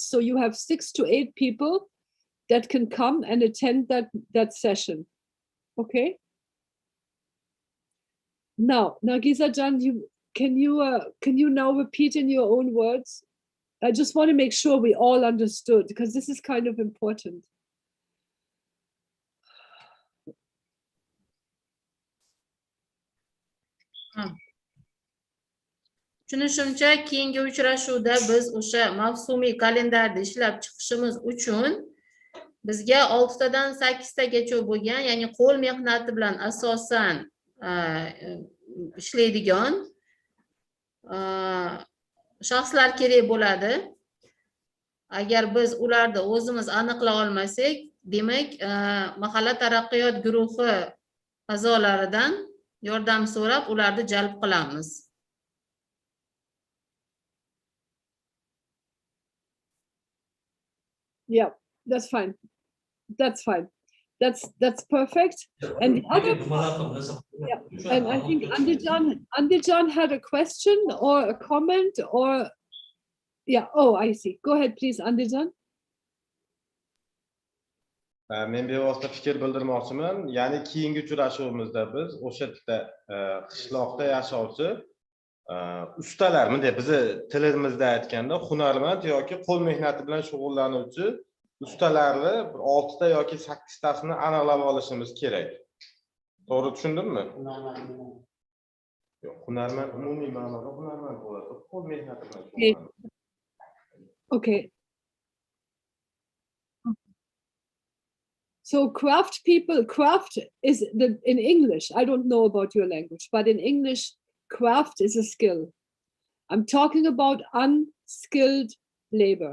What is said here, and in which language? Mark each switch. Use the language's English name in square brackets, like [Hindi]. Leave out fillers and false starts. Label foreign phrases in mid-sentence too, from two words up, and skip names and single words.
[English] So you have 6 to 8 people that can come and attend that session. Okay? Now, Nargisa Jan, can you now repeat in your own words? I just want to make sure we all understood, because this is kind of important. [Uzbek] Tushunishimcha, keyingi uchrashuvda biz o'sha mavsumiy kalendarni ishlab chiqishimiz uchun bizga 6 tadan 8 tagacha bo'lgan, ya'ni qo'l mehnati bilan asosan ishlaydigan shaxslar kerak bo'ladi. Agar biz ularni o'zimiz aniqlay olmasak, demak, mahalla taraqqiyot guruhi a'zolaridan yordam so'rab ularni jalb qilamiz. [English] Yeah, that's fine. That's fine. That's perfect. And the other, yeah, and I think Andijan had a question or a comment or, yeah. Oh, I see. Go ahead, please, Andijan. [Uzbek] Men bevosita fikr bildirmoqchiman. Ya'ni keyingi uchrashuvimizda biz o'sha yerda qishloqda yashovchi ustalar, bunday bizni tilimizda aytganda hunarmand yoki qo'l mehnati bilan shug'ullanuvchi ustalarni 6 ta yoki 8 tasini aniqlab olishimiz kerak. To'g'ri tushundimmi? Yo'q, hunarmand umumiy ma'noda hunarmand bo'ladi. Qo'l mehnati bilan shug'ullanuvchi. [English] Okay. So craft people, craft is in English. I don't know about your language, but in English, craft is a skill. I'm talking about unskilled labor.